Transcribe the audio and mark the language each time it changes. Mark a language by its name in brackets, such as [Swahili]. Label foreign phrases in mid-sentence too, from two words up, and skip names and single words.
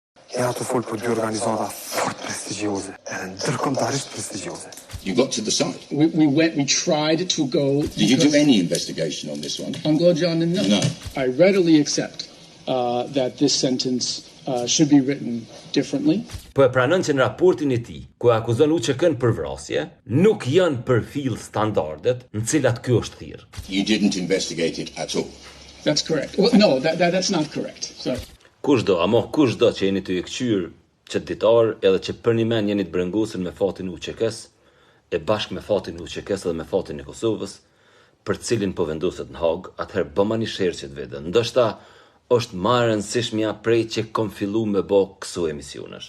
[Albanian] Jena të folë për dy organizata fort prestigjioze, edhe ndërkombëtarisht prestigjioze. [English] You got to the site. We tried to go. Did you do any investigation on this one? On John, no. No. I readily accept that this sentence should be written differently. [Albanian] Po e pranon që në raportin e tij, ku akuzon UÇK-n për vrasje, nuk janë përfill standardet në cilat ky është thirr. [English] You didn't investigate it at all. That's correct. Well, no, that's not correct. So. [Albanian] Kushdo që jeni të kthyer çditar edhe që për një mend jeni të brengosur me fatin e UÇK-s, e bashkë me fatin e UÇK-s dhe me fatin e Kosovës, për cilin po vendoset në Hag, atëherë bëmani sherçet vetë. Ndoshta është më e rëndësishmja prej që kom fillu me bë këso emisionesh.